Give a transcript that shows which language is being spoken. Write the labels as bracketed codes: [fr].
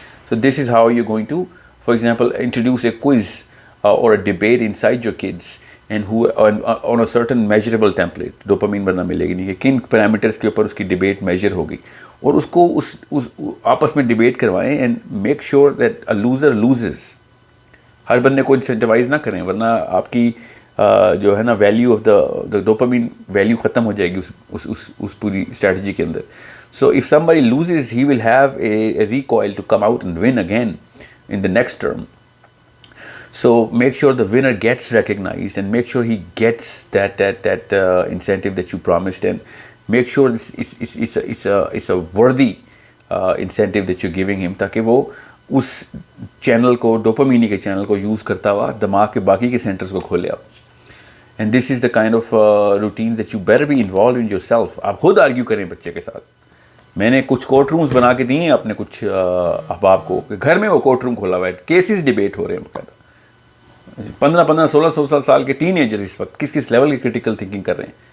[en] So this is how you're going to, for example, introduce a quiz or a debate inside your kids and who on a certain measurable template. [ur] Dopamine بننا ملے گی نہیں کہ کن parameters کے اوپر اس کی ڈیبیٹ میجر ہوگی، اور اس کو اس آپس میں ڈیبیٹ کروائیں [en] And make sure that a loser loses. [ur] ہر بندے کو انسینٹیوائز نہ کریں ورنہ آپ کی جو ہے نا value of the dopamine value ختم ہو جائے گی اس پوری اسٹریٹجی کے اندر. [en] So if somebody loses he will have a recoil to come out and win again in the next term. So make sure the winner gets recognized and make sure he gets that incentive that you promised, and make sure it's a worthy incentive that you're giving him [ur] تاکہ وہ اس channel کو، ڈوپامینی کے channel کو use کرتا ہوا دماغ کے باقی کے سینٹرز کو کھولے آپ. [en] And this is the kind of routine that you better be involved in yourself. [ur] آپ خود آرگیو کریں بچے کے ساتھ. میں نے کچھ کورٹ رومز بنا کے دیے ہیں اپنے کچھ احباب کو کہ گھر میں وہ کورٹ روم کھولا ہوا ہے، کیسز ڈیبیٹ ہو رہے ہیں باقاعدہ. 15 16 سال کے ٹین ایجرز اس وقت کس لیول کی کرٹیکل تھنکنگ کر رہے ہیں.